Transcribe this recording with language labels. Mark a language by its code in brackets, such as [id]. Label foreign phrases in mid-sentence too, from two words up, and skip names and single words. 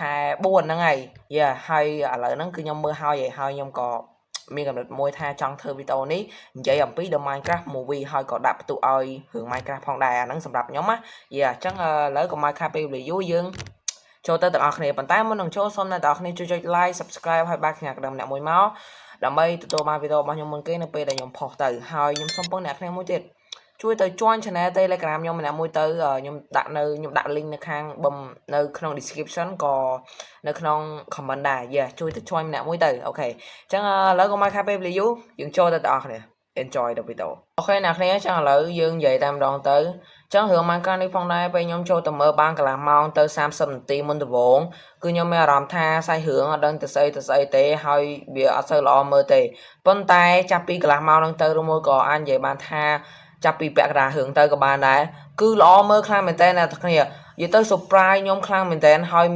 [km] ខែ 4 ហ្នឹងហើយហើយឥឡូវហ្នឹងគឺខ្ញុំមើលហើយខ្ញុំក៏មានកំណត់មួយថាចង់ធ្វើវីដេអូនេះនិយាយអំពី The Minecraft Movie ហើយក៏ដាក់បន្ទុកឲ្យរឿង Minecraft ផងដែរអាហ្នឹងសម្រាប់ខ្ញុំណាអញ្ចឹងឥឡូវកុំឲ្យខាតពេលវេលាយូរយើងចូលទៅទាំងអស់គ្នាប៉ុន្តែមុននឹងចូលសូមអ្នកទាំងអស់គ្នាជួយចុច [en] like subscribe [km] ហើយបាក់គ្នាក្តារម្នាក់មួយមកដើម្បីទទួលបានវីដេអូរបស់ខ្ញុំមុនគេនៅពេលដែលខ្ញុំផុសទៅ ហើយខ្ញុំសូមពងអ្នកគ្នាមួយទៀតជួយទៅ [en] join channel [km] Telegram ខ្ញុំម្នាក់មួយទៅខ្ញុំដាក់ link នៅខាងនៅក្នុង description ក៏នៅក្នុង comment ដែរជួយទៅ join ម្នាក់មួយទៅអូខេអញ្ចឹងឥឡូវកុំឲ្យខាតពេលវេលាយូរយើងចូលទៅទាំងអស់គ្នា [en] enjoy the video [km] អូខេអ្នកគ្នាអញ្ចឹងឥឡូវយើងនិយាយតែម្ដងទៅអ ញ្ចឹងរឿង Minecraft នេះផងដែរពេលខ្ញុំចូលទៅមើលបានកន្លះម៉ោងទៅ30នាទីមុនដំបូងគឺខ្ញុំមានអារម្មណ៍ថាសាច់រឿងអត់ដឹងទៅស្អីទេហើយវាអត់សូវល្អមើលទេប៉ុន្តែចាប់ពីកន្លះម៉ោង ហ្នឹងទៅឬមួយក៏អាចនិយាយបានថាចាប់ពីពាក់កណ្ដាលរឿងទៅក៏បានដែរគឺល្អមើលខ្លាំងមែនតើអ្នកទាំងគ្នានិយាយទៅ surprise ខ្ញុំខ្លាំងមែនតើហើយមា